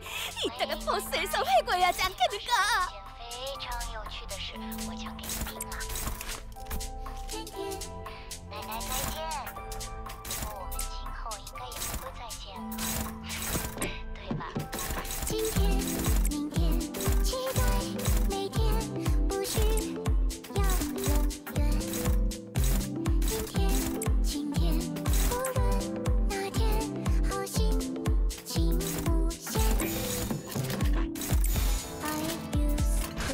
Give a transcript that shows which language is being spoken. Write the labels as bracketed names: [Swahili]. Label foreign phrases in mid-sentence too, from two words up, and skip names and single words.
[Korean] 이따가 버스에서 회고해야 하지 않겠는가? [Chinese] 非常有趣的事，我讲给你听啊。天天，奶奶再见。我们今后应该也不会再见了，对吧？今天、明天，期待每天，不需要永远。阴天、晴天，无论哪天，好心情无限。 [English] I used